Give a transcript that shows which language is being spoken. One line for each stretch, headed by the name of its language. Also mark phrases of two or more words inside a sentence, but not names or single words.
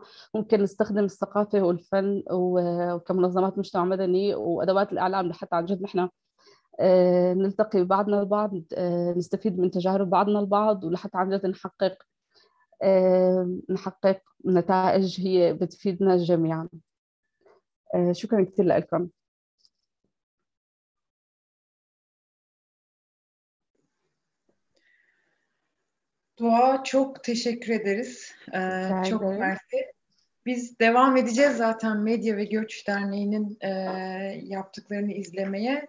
Arabic: ممكن نستخدم الثقافة والفن وكمنظمات مجتمع مدني وأدوات الإعلام لحتى عن جد نحن نلتقي ببعضنا البعض، نستفيد من تجارب بعضنا البعض، ولحتى عن جد نحقق نتائج هي بتفيدنا جميعا. شكرا كثير لكم.
Turkish: Doğa, çok teşekkür ederiz. Çok mersi. Biz devam edeceğiz zaten Medya ve Göç Derneği'nin yaptıklarını izlemeye.